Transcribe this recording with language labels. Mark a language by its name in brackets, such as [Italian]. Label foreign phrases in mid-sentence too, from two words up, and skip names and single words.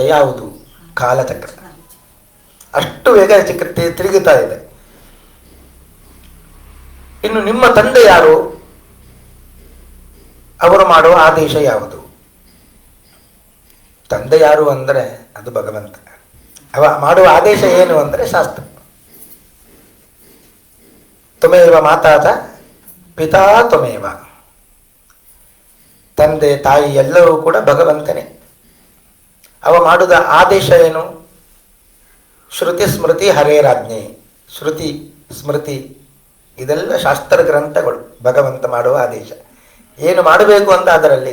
[Kannada] ಯಾವುದು? ಕಾಲಚಕ್ರ. ಅಷ್ಟು ವೇಗ ತಿರುಗುತ್ತಾ ಇದೆ. ಇನ್ನು ನಿಮ್ಮ ತಂದೆ ಯಾರು? ಅವರು ಮಾಡುವ ಆದೇಶ ಯಾವುದು? ತಂದೆ ಯಾರು ಅಂದರೆ ಅದು ಭಗವಂತ. ಅವ ಮಾಡುವ ಆದೇಶ ಏನು ಅಂದರೆ ಶಾಸ್ತ್ರ. [Sanskrit] ತ್ವಮೇವ ಮಾತಾ ಚ ಪಿತಾ ತ್ವಮೇವ. [Kannada] ತಂದೆ ತಾಯಿ ಎಲ್ಲರೂ ಕೂಡ ಭಗವಂತನೇ. ಅವ ಮಾಡುವ ಆದೇಶ ಏನು? [Sanskrit] ಶ್ರುತಿ ಸ್ಮೃತಿ ಹರೇರಾಜ್ಞೆ. [Kannada] ಶ್ರುತಿ ಸ್ಮೃತಿ ಇದೆಲ್ಲ ಶಾಸ್ತ್ರ ಗ್ರಂಥಗಳು. ಭಗವಂತ ಮಾಡುವ ಆದೇಶ ಏನು ಮಾಡಬೇಕು ಅಂತ ಅದರಲ್ಲಿ.